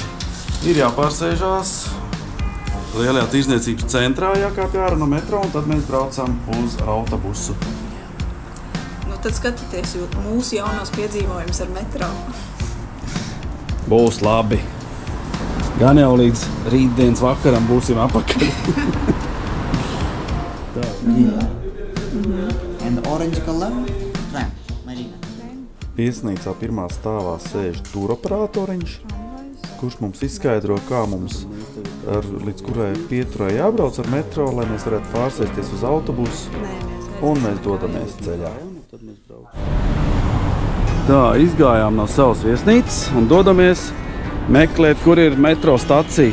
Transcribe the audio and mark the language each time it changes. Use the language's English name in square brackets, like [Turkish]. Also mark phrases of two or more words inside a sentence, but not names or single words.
[Latvian] Ir jāpārsēžās lielajā tirzniecības centrā, jākāpj ārā no metro, un tad mēs braucam uz autobusu. Tad skatieties mūsu jaunos piedzīvojumus ar metro. Būs labi. Gan jau līdz rītdienas vakaram būsim apakaļ. [English] And orange color tram, Marina. [Latvian] Viesnīcā pirmā stāvā sēž turoperatoriņš, kurš mums izskaidro, kā mums līdz kurai pieturai jābrauc ar metro, lai mēs varētu pārsēsties uz autobusu, un mēs dodamies ceļā. Tā, izgājām no savas viesnīcas un dodamies meklēt, kur ir metro stacija.